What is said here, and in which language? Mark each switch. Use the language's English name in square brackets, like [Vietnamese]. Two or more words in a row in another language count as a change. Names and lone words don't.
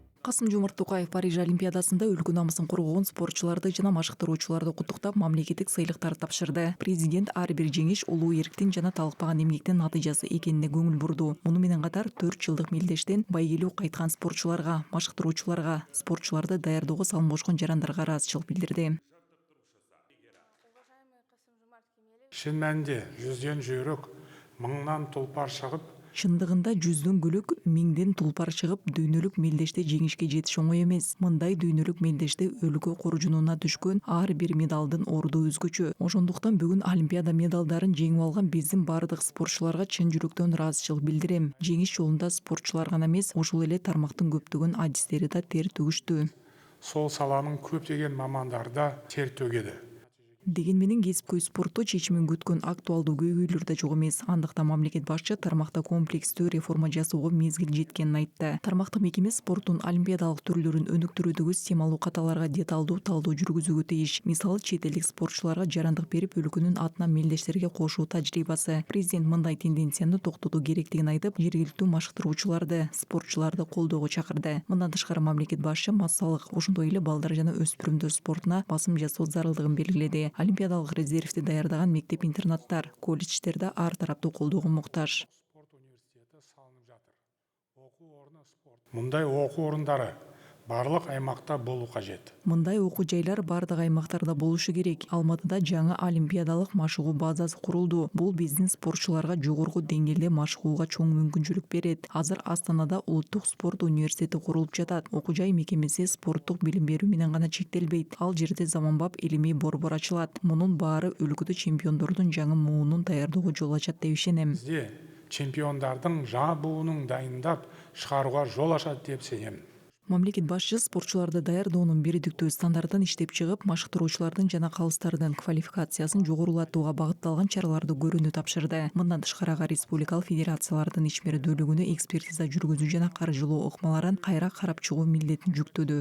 [Kyrgyz] Касым-Жомарт Токаев Париж Олимпиадасында өлкө намысын коргогон спортчуларды жана машыктыруучуларды куттуктап, мамлекеттик сыйлыктар тапшырды. Президент ар бир жеңиш улуу эрктин жана талыкпаган эмгектин натыйжасы экенине көңүл бурду. Муну менен катар 4 жылдык мелдештен байгелүү кайткан спортчуларга, машыктыруучуларга, спортчуларды даярдоого салым кошкон жарандарга ыраазычылык билдирди. [Kazakh] Шын мәнінде жүзден жүйрік, мыңнан тұлпар шығып, [Kyrgyz] Чындыгында жүздөн гүлүк, миңден тулпар чыгып, дүйнөлүк мелдеште жеңишке жетиш оңой эмес. Мындай дүйнөлүк мелдеште өлкө коржунуна түшкөн ар бир медалдын орду өзгөчө. Ошондуктан бүгүн Олимпиада медалдарын жеңип алган биздин бардык спортчуларга чын жүрөктөн ыраазычылык билдирем. Жеңиш жолунда спортчулар гана эмес, ошол эле тармактын көптөгөн адистери да тер төгүштү. [Kazakh] сол саланың көптеген мамандары да тер төгеді. [Kyrgyz] Деген менен кесипкөй спортто чечимин күткөн актуалдуу көйгөйлөр да жок эмес. Андыктан мамлекет башчы тармакта комплекстүү реформа жасоого мезгил жеткенин айтты. Тармактык мекеме спорттун олимпиадалык түрлөрүн өнүктүрүүдөгү системалуу каталарга деталдуу талдоо жүргүзүүгө тийиш. Мисалы, чет элдик спортчуларга жарандык берип, өлкөнүн атынан мелдештерге кошуу тажрыйбасы. Президент мындай тенденцияны токтотуу керектигин айтып, жергиликтүү машыктыруучуларды, спортчуларды колдоого чакырды. Мындан тышкары мамлекет башчы массалык, ошондой эле балдар жана өспүрүмдөр спортуна басым жасоо зарылдыгын белгиледи. Олимпиадалык резервди даярдаган мектеп-интернаттар, колледждерде ар тараптуу колдоого муктаж. [Kazakh] Спорт университеті салынып жатыр. Мұндай оқу орындары барлық аймақта болу қажет. [Kyrgyz] Мындай окуу жайлар бардык аймактарда болушу керек. Алматыда жаңы олимпиадалык машыгуу базасы курулду. Бул биздин спортчуларга жогорку деңгээлде машыгууга чоң мүмкүнчүлүк берет. Азыр Астанада улуттук спорт университети курулуп жатат. Окуу жай мекемеси спорттук билим берүү менен гана чектелбейт. Ал жерде заманбап илимий борбор ачылат. Мунун баары өлкөдө чемпиондордун жаңы муунун даярдоого жол ачат деп ишенем. [Kazakh] Бізде чемпиондардың жаңа буынын дайындап шығаруға жол ашат деп сенемін. [Kyrgyz] Мамлекет башчы спортчуларды даярдоонун бирдиктүү стандартын иштеп чыгып, машыктыруучулардын жана калыстардын квалификациясын жогорулатууга багытталган чараларды көрүүнү тапшырды. Мындан тышкары республикалык федерациялардын ишмердүүлүгүнө экспертиза жүргүзүү жана каржылоо ыкмаларын кайра карап чыгуу милдетин жүктөдү.